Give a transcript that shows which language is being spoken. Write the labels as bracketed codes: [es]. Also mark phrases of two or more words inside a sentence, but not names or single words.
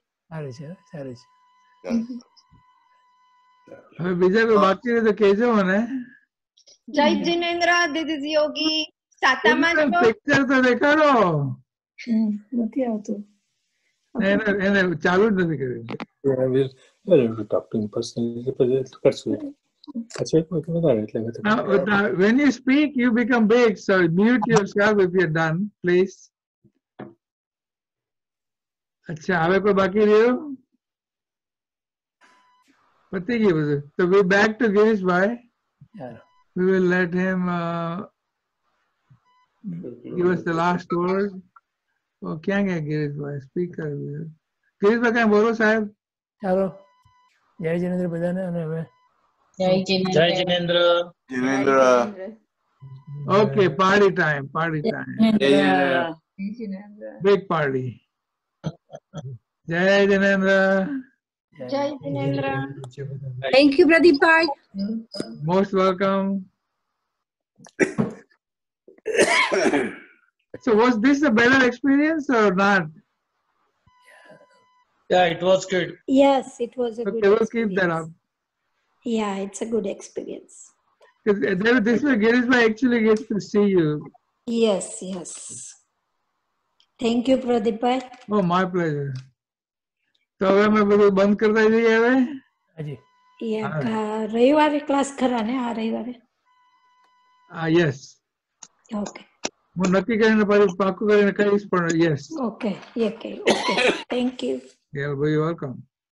[gu] સારી છે. હવે બીજા કોઈ બાકી રહે તો કહેજો મને. જય જિનેન્દ્ર દીદી યોગી. સાતામાં પિક્ચર તો દેખાડો. નથી આવતું. એને ચાલુ જ નથી કર્યું. [en] When you speak, you become big. So mute yourself if you're done, please. [gu] अच्छा, હવે કોઈ બાકી રહ્યો? પતી ગયું બધું. [en] So we back to Girishbhai. We will let him give us the last word. [gu] Oh, ક્યાં ગયા ગિરીશભાઈ? સ્પીકર. ગિરીશભાઈ કઈ બોલો સાહેબ? ચાલો, જય જિનેન્દ્ર બધાને. અને હવે જય જિનેન્દ્ર. [en] Okay, party time. Big party. [gu] જય જિનેન્દ્ર. જય જિનેન્દ્ર. [en] Thank you, Pradeep bhai. Most welcome. So was this a better experience or not? Yeah, it was good. Yes, it was a good we'll keep that up. Yeah, it's a good experience. This way Girishbhai actually gets to see you. Yes. Thank you, Pradeep bhai. Oh, my pleasure. [gu] તો હવે અમે બધું બંધ કરતા જઈએ હવે. રવિવારે ક્લાસ ખરા ને? આ રવિવારે? [en] યસ. ઓકે, [gu] હું નક્કી કરીને પાછું પાકું કરીને કહીશ પણ યસ. [en] Okay. Thank you. You're very welcome.